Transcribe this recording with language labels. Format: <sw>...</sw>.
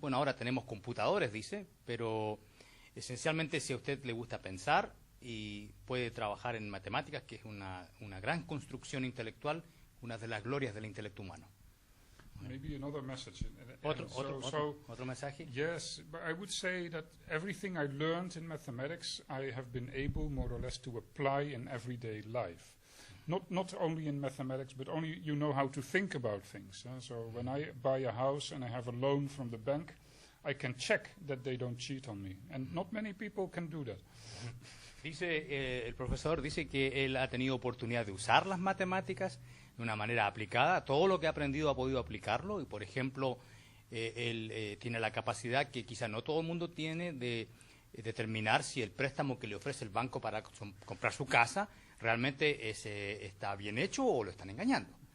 <es>Bueno, ahora tenemos computadores, dice, pero esencialmente si a usted le gusta pensar y puede trabajar en matemáticas, que es una gran construcción intelectual, una de las glorias del intelecto humano.</es> <en>Maybe another message.</en> <es>Otro mensaje.</es> <en>Yes, but I would say that everything I learned in mathematics, I have been able more or less to apply in everyday life. Not only in mathematics, but only you know how to think about things. So when I buy a house and I have a loan from the bank, I can check that they don't cheat on me. And not many people can do that.</en> <es>Dice el profesor, dice que él ha tenido oportunidad de usar las matemáticas de una manera aplicada. Todo lo que ha aprendido ha podido aplicarlo y, por ejemplo, él tiene la capacidad que quizá no todo el mundo tiene de determinar si el préstamo que le ofrece el banco para comprar su casa realmente está bien hecho o lo están engañando.</es>